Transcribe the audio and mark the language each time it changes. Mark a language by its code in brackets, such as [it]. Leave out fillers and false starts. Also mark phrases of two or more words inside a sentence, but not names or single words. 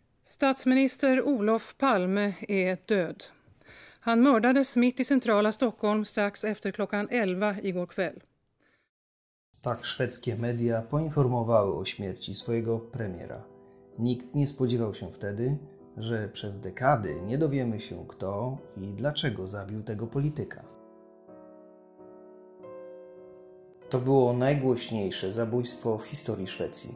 [sv] Statsminister Olof Palme är död. Han mördades mitt i centrala Stockholm strax efter klockan 11 igår kväll. [pl] Tak szwedzkie media poinformowały o śmierci swojego premiera. Nikt nie spodziewał się wtedy, że przez dekady nie dowiemy się, kto i dlaczego zabił tego polityka. To było najgłośniejsze zabójstwo w historii Szwecji.